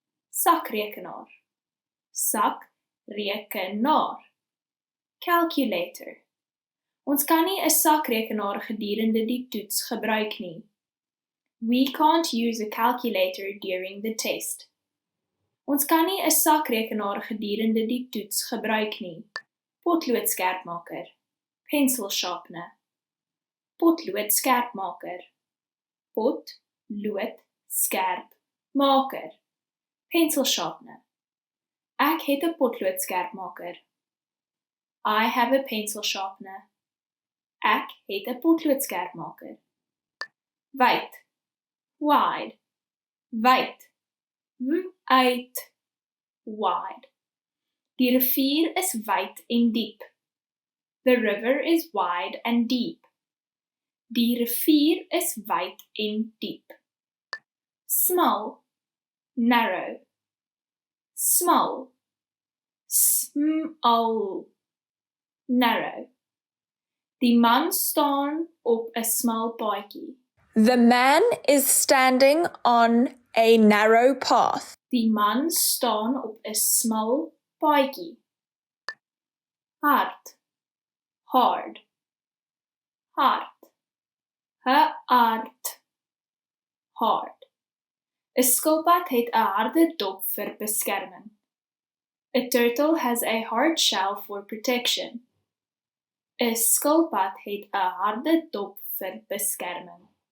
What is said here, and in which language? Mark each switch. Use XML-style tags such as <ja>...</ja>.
<af>Sakrekenaar, sakrekenaar, calculator. Ons kan nie 'n sakrekenaar gedurende die toets gebruik nie.</af> <en>We can't use a calculator during the test.</en> <af>Ons kan nie 'n sakrekenaar gedurende die toets gebruik nie.</af> <en>Potloodskerpmaker, pencil sharpener. Potloodskerpmaker, potlood-skerpmaker, pencil sharpener.</en> <af>Ek het 'n potloodskerpmaker.</af> <en>I have a pencil sharpener.</en> <af>Ek het 'n potloodskerpmaker. Wyd, wide, wyd, wyd, wide. Die rivier is wyd en diep.</af> <en>The river is wide and deep.</en> <af>Die rivier is wyd en diep.</af> <en>Small, narrow, small, small, narrow.</en> <af>Die man staan op 'n smal paadjie.</af> <en>The man is standing on a narrow path.</en> <af>Die man staan op 'n smal paadjie. Hard, hard, hard, Hard. Hard. 'n skilpad het 'n harde dop vir beskerming.</af> <en>A turtle has a hard shell for protection.</en> <af>'n skilpad het 'n harde dop vir beskerming.</af>